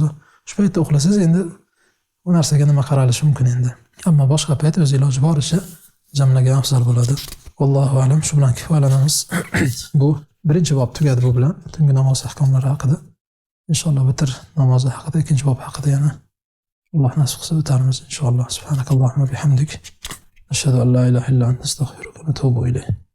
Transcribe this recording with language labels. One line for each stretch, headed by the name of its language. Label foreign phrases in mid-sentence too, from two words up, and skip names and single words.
Uzbek: Shu paytda uxlasangiz endi bu narsaga nima qaralishi mumkin endi. Ammo boshqa payt o'zi iloji boricha jamlagan afzal bo'ladi.
Arabic: الله أعلم,
Uzbek: shu bilan kifoyalanamiz. Bu birinchi bob tugadi bu bilan, tungi namoz ahkomlari haqida. Inshaalloh bitir namozi haqida, ikkinchi bob haqida yana Alloh nasib qilsa o'tarmiz inshaalloh.
Arabic: سبحانك اللهم وبحمدك أشهد أن لا إله إلا أنت أستغفرك وأتوب إليك.